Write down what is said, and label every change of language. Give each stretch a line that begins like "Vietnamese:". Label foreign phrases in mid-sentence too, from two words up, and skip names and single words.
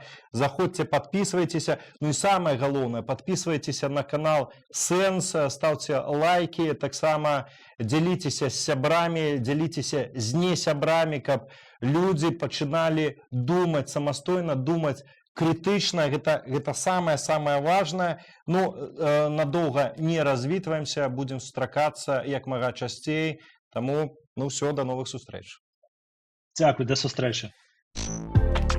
Belarusian: Заходзьце, подписывайтеся. Ну і самае галоўнае, подписывайтеся на канал Сэнс, ставце лайки, таксама дзяліцеся з сябрамі, дзяліцеся з несябрамі, каб людзі пачыналі думаць самастойна, думаць критично, гэта самае важное. Ну, надолго не развітваемся, будем сустракацца як мага часцей. Таму, ну, все,
Russian: до новых
Belarusian: сустрэч. Дзякуй, до сустрэчы.